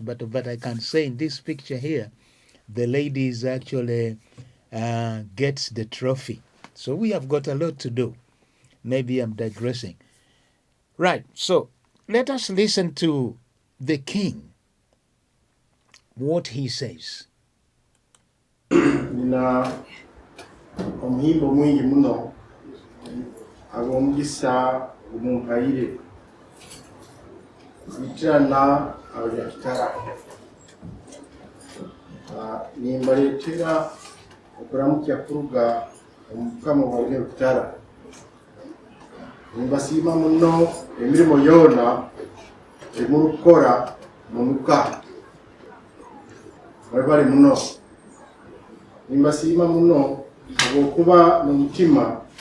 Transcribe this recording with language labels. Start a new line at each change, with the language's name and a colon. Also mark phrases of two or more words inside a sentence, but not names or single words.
English: But I can say in this picture here, the ladies actually gets the trophy. So we have got a lot to do. Maybe I'm digressing. Right, so let us listen to the king, what he says.
Nyoro: Nina omhimbo mwingi muno agomugisa umumpaire itirana abakitara nimbaletera okuramukya kuruga omukama wa Rukira nimbasiima muno emirimo yoona emurukukora munuka mwebale muno nimbasiima muno olw'okuba n'omutima